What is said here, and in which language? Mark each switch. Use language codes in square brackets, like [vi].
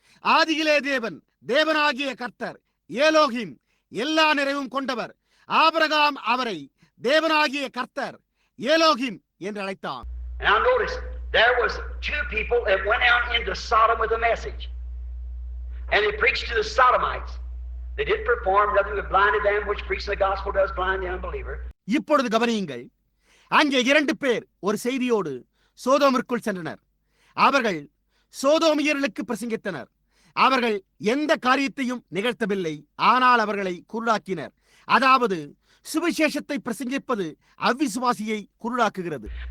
[ta] ஆதியிலே தேவன், தேவனாகிய கர்த்தர், ஏலோகிம், எல்லா நிறைவும் கொண்டவர். ஆபிரகாம் அவரை தேவனாகிய கர்த்தர், ஏலோகிம் என்று அழைத்தான். [en] Now notice, there was two people that went out into Sodom with a message. And they preached to the Sodomites. They didn't perform nothing but blinded them, which preaching the gospel does blind the unbeliever. [ta] இப்பொழுது கவனியுங்கள். அங்கே 2 பேர் ஒரு செய்தியோடு சோதோமிற்குள் சென்றனர். அவர்கள் சோதோமியர்களுக்கு பிரசங்கித்தனர். அவர்கள் எந்த காரியத்தையும் நிகழ்த்தவில்லை, ஆனால் அவர்களை குருடாக்கினர். அதாவது சுவிசேஷத்தை பிரசங்கிப்பது அவ்விசுவாசியை குருடாக்குகிறது.